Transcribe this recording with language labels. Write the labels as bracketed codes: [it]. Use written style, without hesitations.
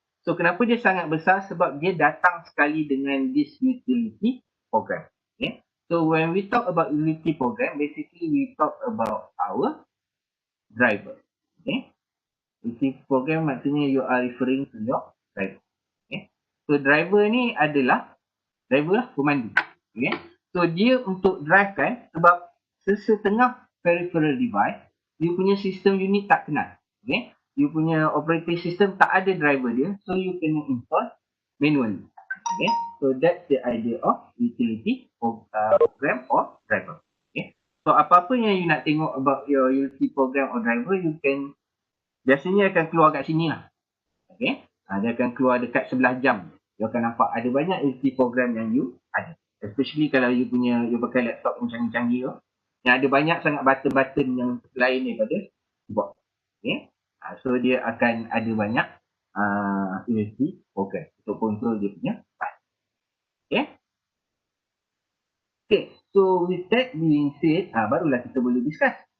[ms] So kenapa dia sangat besar? Sebab dia datang sekali dengan [en] this utility program. [ms] Okay? [en] So when we talk about utility program, basically we talk about our driver. Okay? Utility program [ms] maksudnya [en] you are referring to your driver. Okay? [ms] So driver ni adalah driver lah, pemandu. Okay? So dia untuk drive kan, sebab sesetengah [en] peripheral device, [ms] you punya sistem unit tak kenal. Okay? You punya operating system tak ada driver dia, so you kena install manually. Okay? [en] So that's the idea of utility program or driver. [ms] Okay? So apa-apa yang you nak tengok [en] about your utility program or driver, you can [ms] biasanya akan keluar kat sini lah. Okay? Dia akan keluar dekat sebelah jam. You akan nampak ada banyak utility program yang you ada. [en] Especially [ms] kalau you pakai laptop yang canggih-canggih tu, yang ada banyak sangat button-button yang lain daripada keyboard. Okay? So dia akan ada banyak utility program untuk control dia punya file. Okay? [en] Okay, so with that being said, [ms] barulah kita boleh [en] discuss.